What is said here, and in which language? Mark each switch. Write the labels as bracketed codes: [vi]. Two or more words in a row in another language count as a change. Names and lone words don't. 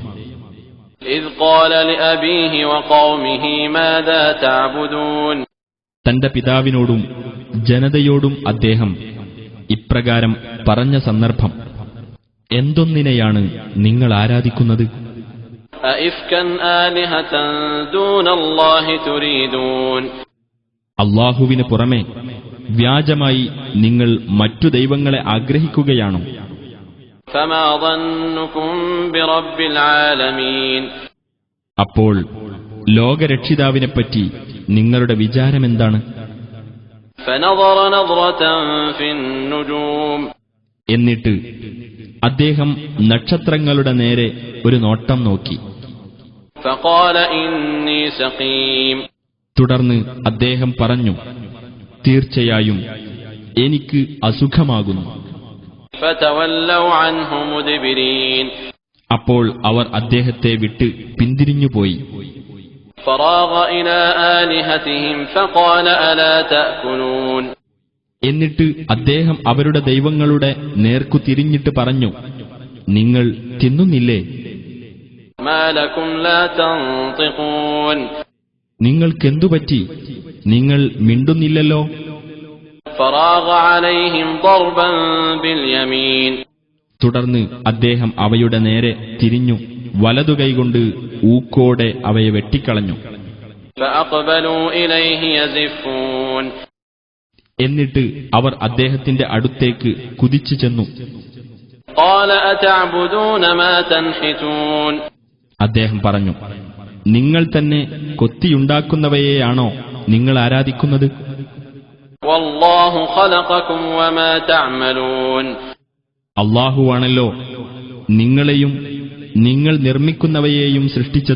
[ar] إِذْ قَالَ لِأَبِيهِ وَقَوْمِهِ مَاذَا تَعْبُدُونَ [ml] തന്റെ പിതാവിനോടും ജനതയോടും അദ്ദേഹം ഇപ്രകാരം പറഞ്ഞ സന്ദർഭം, എന്തൊന്നിനെയാണ് നിങ്ങൾ ആരാധിക്കുന്നത്? [ar] أَئِفْكًا آلِهَةً دُونَ اللَّهِ تُرِيدُونَ [ml] അല്ലാഹുവിന് പുറമെ വ്യാജമായി നിങ്ങൾ മറ്റു ദൈവങ്ങളെ ആഗ്രഹിക്കുകയാണോ? [ar] فَمَا ظَنُّكُمْ بِرَبِّ الْعَالَمِينَ [ml] അപ്പോൾ ലോകരക്ഷിതാവിനെപ്പറ്റി നിങ്ങളുടെ വിചാരമെന്താണ്? [ar] فَنَظَرَ نَظْرَةً فِي النُّجُومِ [ml] എന്നിട്ട് അദ്ദേഹം നക്ഷത്രങ്ങളുടെ നേരെ ഒരു നോട്ടം നോക്കി. [ar] فَقَالَ إِنِّي سَقِيمٌ [ml] തുടർന്ന് അദ്ദേഹം പറഞ്ഞു, തീർച്ചയായും എനിക്ക് അസുഖമാകുന്നു. [ar] فَتَوَلَّوْا عَنْهُ مُدْبِرِينَ [ml] അപ്പോൾ അവർ അദ്ദേഹത്തെ വിട്ട് പിന്തിരിഞ്ഞുപോയി. [ar] فَرَاغَ إِلَى آلِهَتِهِمْ فَقَالَ أَلَا تَأْكُلُونَ [ml] എന്നിട്ട് അദ്ദേഹം അവരുടെ ദൈവങ്ങളുടെ നേർക്കു തിരിഞ്ഞിട്ട് പറഞ്ഞു, നിങ്ങൾ തിന്നുന്നില്ലേ? [ar] مَا لَكُمْ لَا تَنطِقُونَ [ml] നിങ്ങൾക്കെന്തുപറ്റി? നിങ്ങൾ മിണ്ടുന്നില്ലല്ലോ. [ar] فَرَاغَ عَلَيْهِمْ ضَرْبًا بِالْيَمِينِ [ml] തുടർന്ന് അദ്ദേഹം അവയുടെ നേരെ തിരിഞ്ഞു വലതുകൈകൊണ്ട് ഊക്കോടെ അവയെ വെട്ടിക്കളഞ്ഞു. [ar] فَأَقْبَلُوا إِلَيْهِ يَزِفُّونَ [ml] എന്നിട്ട് അവർ അദ്ദേഹത്തിന്റെ അടുത്തേക്ക് കുതിച്ചു ചെന്നു. [ar] قَالَ أَتَعْبُدُونَ مَا تَنْحِتُونَ [ml] അദ്ദേഹം പറഞ്ഞു, നിങ്ങൾ തന്നെ കൊത്തിയുണ്ടാക്കുന്നവയെയാണോ നിങ്ങൾ ആരാധിക്കുന്നത്? [ar] والله خلقكم وما تعملون. [ml] അല്ലാഹുവാണല്ലോ നിങ്ങളെയും നിങ്ങൾ നിർമ്മിക്കുന്നവയെയും സൃഷ്ടിച്ചത്.